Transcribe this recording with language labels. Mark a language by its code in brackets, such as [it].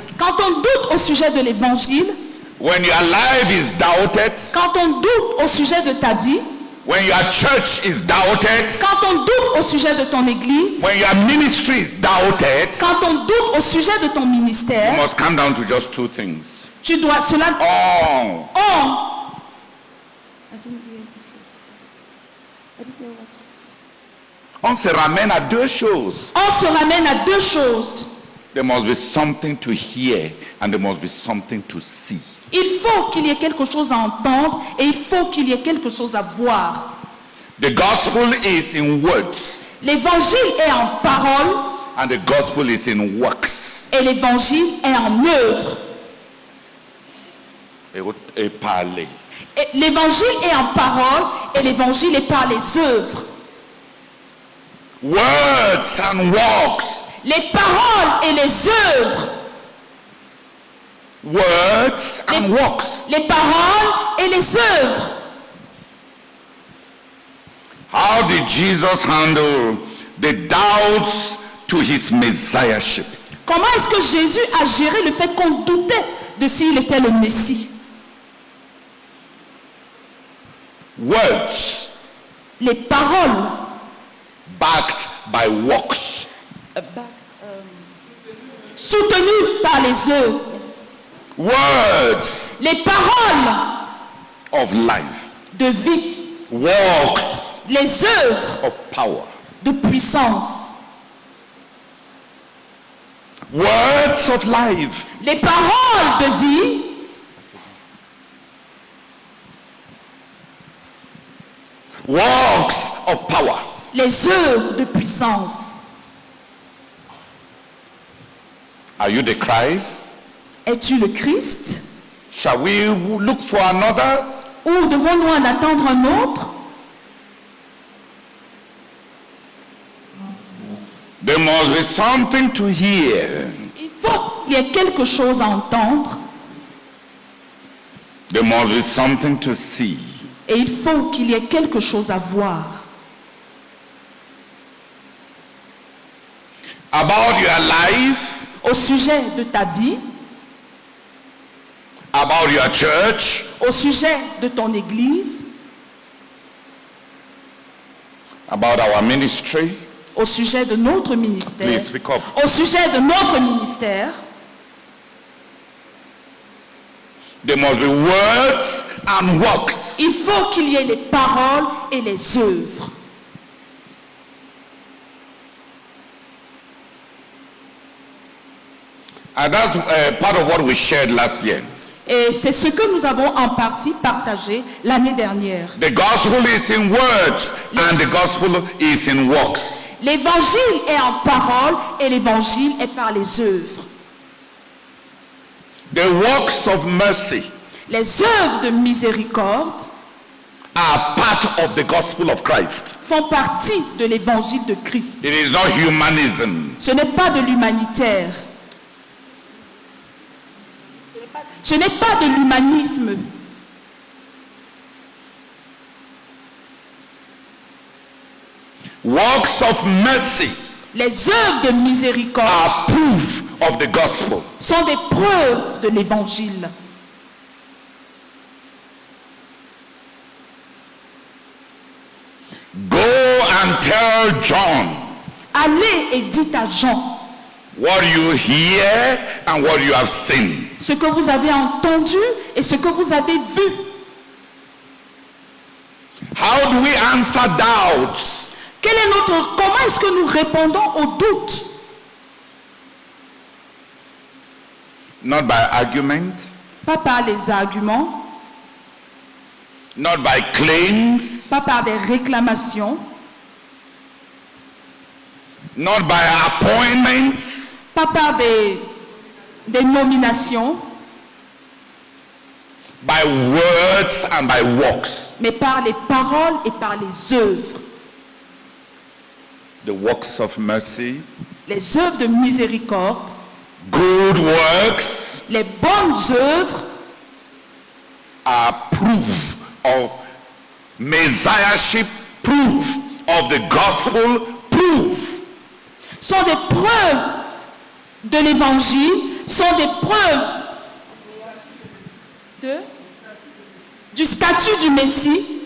[fr] Quand on doute au sujet de l'évangile, [en] when your life is doubted, [fr] quand on doute au sujet de ta vie, [en] when your church is doubted, [fr] quand on doute au sujet de ton église, [en] when your ministry is doubted, [fr] quand on doute au sujet de ton [en] you [fr] ministère, [en] must come down to just 2 things. [fr] tu dois cela. Oh, on se ramène à 2 choses. On se ramène à 2 choses. [en] There must be something to hear and there must be something to see. [fr] Il faut qu'il y ait quelque chose à entendre et il faut qu'il y ait quelque chose à voir. [en] The gospel is in words [fr] L'évangile est en parole [en] and the gospel is in works. [fr] et l'évangile est en œuvre. Et parler. Et l'évangile est en parole et l'évangile est par les œuvres. [en] Words and works. [fr] Les paroles et les œuvres. [en] Words and works. [fr] Les paroles et les œuvres. [en] How did Jesus handle the doubts to his messiahship? [fr] Comment est-ce que Jésus a géré le fait qu'on doutait de s'il était le Messie? [en] Words [fr] Les paroles [en] backed by works. [fr] soutenues par les œuvres. [en] Words [fr] Les paroles [en] of life. [fr] de vie. [en] Works [fr] Les œuvres [en] of power. [fr] de puissance. [en] Words of life. [fr] Les paroles de vie. [en] Works of power. [fr] Les œuvres de puissance. [en] Are you the Christ? [fr] Es-tu le Christ? [en] Shall we look for another? [fr] Ou devons-nous en attendre un autre? [en] There must be something to hear. [fr] Il faut qu'il y ait quelque chose à entendre [en] There must be something to see. [fr] et il faut qu'il y ait quelque chose à voir. [en] About your life, [fr] Au sujet de ta vie, [en] about your church, [fr] au sujet de ton église, [en] about our ministry. [fr] au sujet de notre ministère, [en] Please speak up. [fr] au sujet de notre ministère, [en] There must be words and works. [fr] il faut qu'il y ait les paroles et les œuvres. [en] And that's part of what we shared last year. [fr] Et c'est ce que nous avons en partie partagé l'année dernière. [en] The gospel is in words and the gospel is in works. [fr] L'évangile est en parole et l'évangile est par les œuvres. [en] The works of mercy [fr] Les œuvres de miséricorde [en] are part of the gospel of Christ. [fr] font partie de l'évangile de Christ. [en] It is not humanism. [fr] Ce n'est pas de l'humanitaire. Ce n'est pas de l'humanisme. [en] Works of mercy [fr] Les œuvres de miséricorde [en] are proof of the gospel. [fr] sont des preuves de l'évangile. [en] Go and tell John [fr] Allez et dites à Jean [en] what you hear and what you have seen. [fr] ce que vous avez entendu et ce que vous avez vu. [en] How do we answer doubts? [fr] Comment est-ce que nous répondons aux doutes? [en] Not by argument, [fr] Pas par les arguments, [en] not by claims, [fr] pas par des réclamations, [en] not by appointments, [fr] pas par des nominations, [en] by words and by works. [fr] mais par les paroles et par les œuvres. [en] The works of mercy, [fr] Les œuvres de miséricorde, [en] good works [fr] les bonnes œuvres [en] are proof of messiahship, proof of the gospel, proof. [fr] sont des preuves de l'évangile, sont des preuves du statut du Messie.